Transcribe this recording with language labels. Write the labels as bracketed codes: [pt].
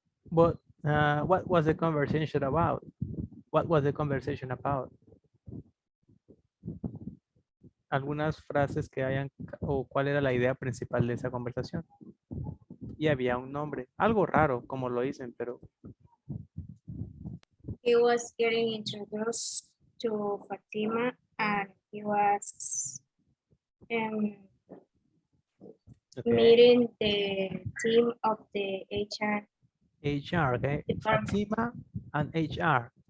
[en] But what was the conversation about? What was the conversation about? [es] Algunas frases que hayan, o cuál era la idea principal de esa conversación. Y había un nombre, algo raro como lo dicen, pero [en] he was getting introduced to Fatima and he was okay. meeting the team of the HR. HR, okay, department. Fatima and HR.